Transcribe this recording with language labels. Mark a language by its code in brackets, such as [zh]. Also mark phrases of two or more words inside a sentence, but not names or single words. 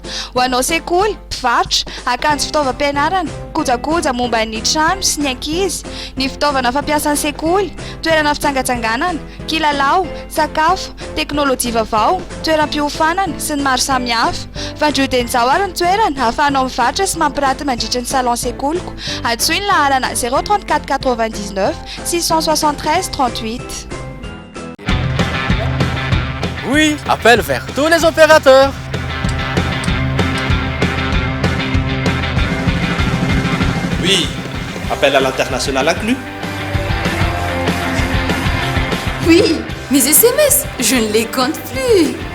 [mg] ho anao sekoly mpivarotra akanjo fitaovam-pianarana kojakoja momba ny trano sy ny ankizy ny fitaovana fampiasan'ny sekoly toerana fitsangatsanganana kilalao sakafo teknôlôjia vaovao toeram-piofanana sy ny maro samihafa fandrodenjao ary ny toerana ahafahanao mivarotra sy mampiranty mandritra ny salon sekoloko antsoiny laharana 034 99 673 38. [fr] Oui, appel vers tous les opérateurs. Oui, appel à l'international inclus. Oui, mes SMS, je ne les compte plus.